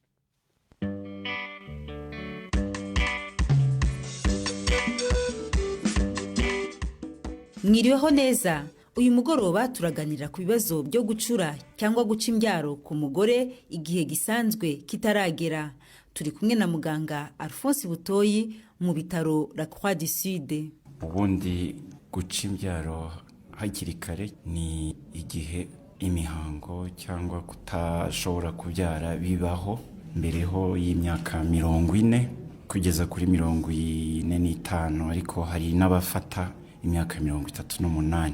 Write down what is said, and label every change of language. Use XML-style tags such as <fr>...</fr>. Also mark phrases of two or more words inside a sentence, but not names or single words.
<rw>Mwiriweho neza. Uyu mugoroba turaganira ku bibazo byo gucura cyangwa guca imbyaro ku mugore igihe gisanzwe kitaragera. Turi kumwe na muganga Alphonse Butoyi mu bitaro La Croix du Sud. Ubundi guca imbyaro hakiri kare ni igihe imihango cyangwa kutashobora kubyara bibaho mbereho y'imyaka 40 kugeza kuri 45, ariko hari n'abafata imyaka 38.</rw>